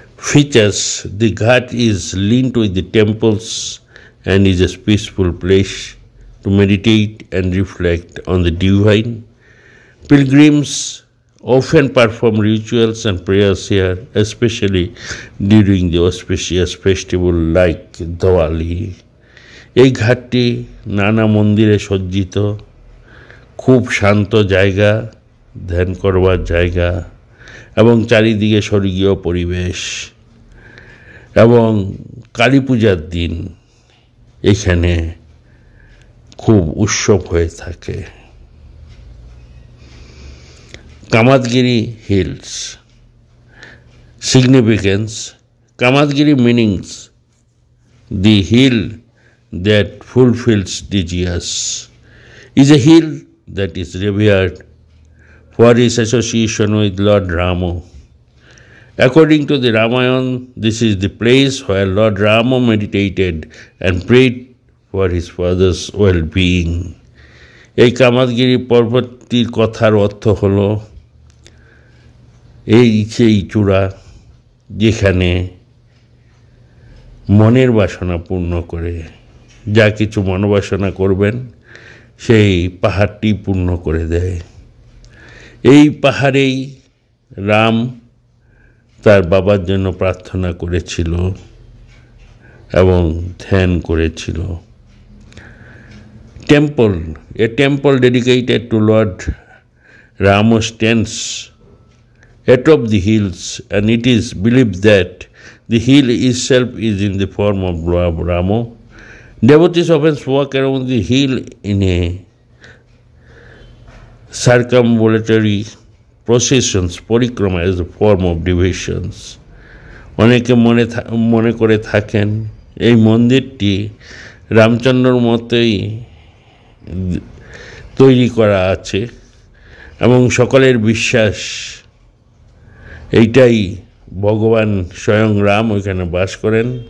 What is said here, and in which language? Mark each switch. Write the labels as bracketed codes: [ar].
[en] Features: the Ghat is linked with the temples and is a peaceful place to meditate and reflect on the divine. Pilgrims often perform rituals and prayers here, especially during the auspicious festival like Diwali. [bn] এই ঘাটটি নানা মন্দিরে সজ্জিত, খুব শান্ত জায়গা, ধ্যান করবার জায়গা এবং চারিদিকে স্বর্গীয় পরিবেশ। এবং কালী পূজার দিন এখানে খুব উৎসব হয়ে থাকে। [en] Kamadgiri Hills. Significance: Kamadgiri meanings the hill that fulfills desires, is a hill that is revered for its association with Lord Rama. According to the Ramayana, this is the place where Lord Rama meditated and prayed for his father's well-being. [bn] এই কামাদগিরি পর্বতটির কথার অর্থ হল এই সেই চূড়া যেখানে মনের বাসনা পূর্ণ করে, যা কিছু মনোবাসনা করবেন সেই পাহাড়টি পূর্ণ করে দেয়। এই পাহাড়েই রাম তার বাবার জন্য প্রার্থনা করেছিল এবং ধ্যান করেছিল। [en] Temple: a temple dedicated to Lord Rama stands atop the hills, and it is believed that the hill itself is in the form of Rama. Devotees often walk around the hill in a circumambulatory processions. Parikrama is a form of devotions. [bn] অনেকে মনে করে থাকেন এই মন্দিরটি রামচন্দ্রর মতোই তৈরি করা আছে এবং সকলের বিশ্বাস এইটাই ভগবান স্বয়ং রাম ওইখানে বাস করেন।